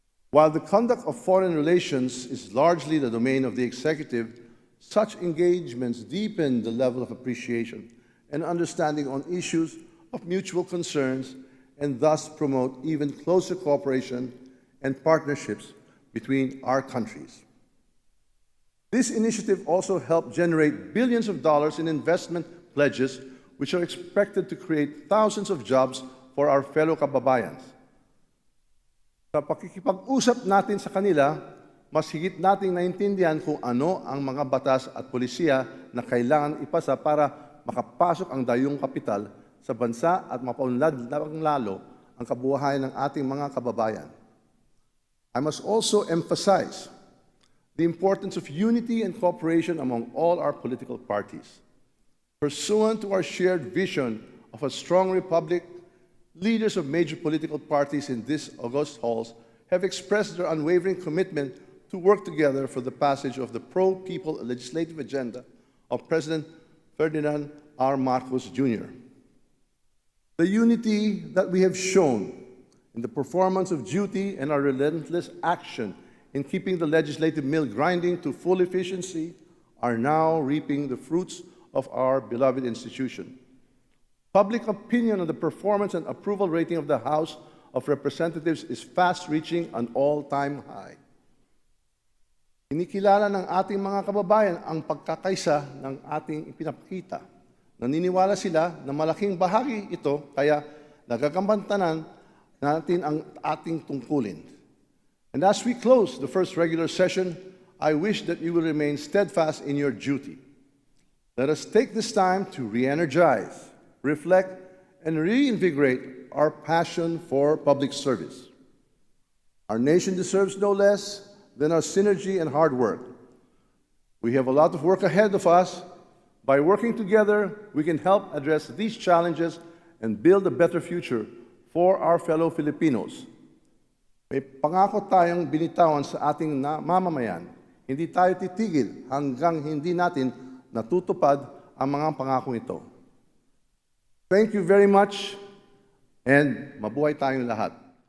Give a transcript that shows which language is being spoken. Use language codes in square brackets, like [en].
[en] While the conduct of foreign relations is largely the domain of the executive, such engagements deepen the level of appreciation and understanding on issues of mutual concerns and thus promote even closer cooperation and partnerships between our countries. This initiative also helped generate billions of dollars in investment pledges, which are expected to create thousands of jobs for our fellow kababayans. [tl] Sa pakikipag-usap natin sa kanila, mas higit nating naintindihan kung ano ang mga batas at polisiya na kailangan ipasa para makapasok ang dayong kapital sa bansa at mapaunlad ng lalo ang kabuhayan ng ating mga kababayan. [en] I must also emphasize the importance of unity and cooperation among all our political parties. Pursuant to our shared vision of a strong republic, leaders of major political parties in these august halls have expressed their unwavering commitment to work together for the passage of the pro-people legislative agenda of President Ferdinand R. Marcos Jr. The unity that we have shown in the performance of duty and our relentless action in keeping the legislative mill grinding to full efficiency are now reaping the fruits of our beloved institution. Public opinion on the performance and approval rating of the House of Representatives is fast reaching an all-time high. [tl] Kinikilala ng ating mga kababayan ang pagkakaisa ng ating ipinapakita. Naniniwala sila na malaking bahagi ito kaya nagagampantanan natin ang ating tungkulin. [en] And as we close the first regular session, I wish that you will remain steadfast in your duty. Let us take this time to re-energize, reflect, and reinvigorate our passion for public service. Our nation deserves no less than our synergy and hard work. We have a lot of work ahead of us. By working together, we can help address these challenges and build a better future for our fellow Filipinos. [tl] May pangako tayong binitawan sa ating mamamayan. Hindi tayo titigil hanggang hindi natin natutupad ang mga pangakong ito. [en] Thank you very much [tl] and mabuhay tayong lahat.